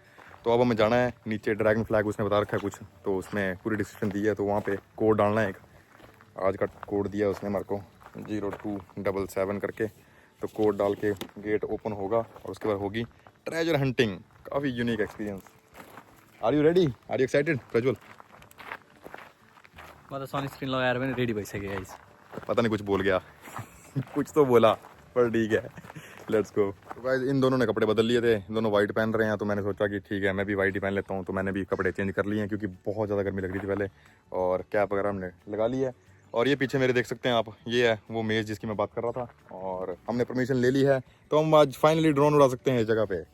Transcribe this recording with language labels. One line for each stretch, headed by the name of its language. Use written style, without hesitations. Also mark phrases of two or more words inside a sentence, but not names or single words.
Hindi: तो अब हमें जाना है नीचे,
English: dragon flag
Hindi: उसने बता रखा है कुछ, तो उसमें पूरी डिस्क्रिप्शन दी है। तो वहाँ पे कोड डालना है, एक आज का कोड दिया उसने हमारे को 0277 करके। तो कोड डाल के
English: gate open
Hindi: होगा, और उसके बाद होगी
English: treasure hunting. काफ़ी unique experience. Are you ready? Are you excited प्रज्वल?
Nepali: मतलब सनस्क्रीन लगाएर पनि रेडी भइसक्यो गाइस।
Hindi: पता नहीं कुछ बोल गया। कुछ तो बोला पर ठीक है,
English: let's go.
Hindi: तो गाइस इन दोनों ने कपड़े बदल लिए थे, इन दोनों वाइट पहन रहे हैं, तो मैंने सोचा कि ठीक है मैं भी वाइट ही पहन लेता हूँ। तो मैंने भी कपड़े चेंज कर लिए हैं क्योंकि बहुत ज़्यादा गर्मी लग रही थी पहले, और कैप वगैरह हमने लगा ली है। और ये पीछे मेरे देख सकते हैं आप, ये है वो मेज़ जिसकी मैं बात कर रहा था, और हमने परमिशन ले ली है, तो हम आज फाइनली ड्रोन उड़ा सकते हैं इस जगह पे।